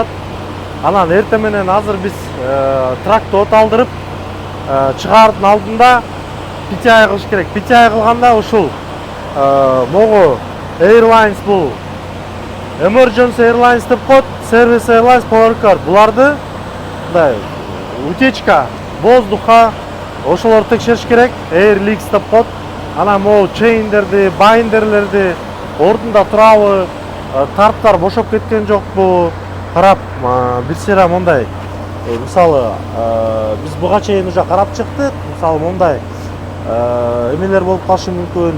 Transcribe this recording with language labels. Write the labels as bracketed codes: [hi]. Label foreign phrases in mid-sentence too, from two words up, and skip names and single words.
[ky] Анан эртең менен азыр биз тракты от алдырып чыгаардын алдында PTI кылыш керек. PTI кылганда ушул могу Airlines бул [en] Emergency Airlines [ky] деп коет, [en] Service Airlines, Power Card. [ky] Буларды мындай [ru] утечка воздуха [ky] ошолорду текшериш керек. [en] Air leaks [ky] деп коет. Анан могу чейндерди, байндерлерди ордунда турабы, тарптар бошоп кеткен жокпу карап, бир сыйра мондай. Мисалы, биз буга чейин уже карап чыктык. Мисалы мондай эмелер болуп калышы мүмкүн.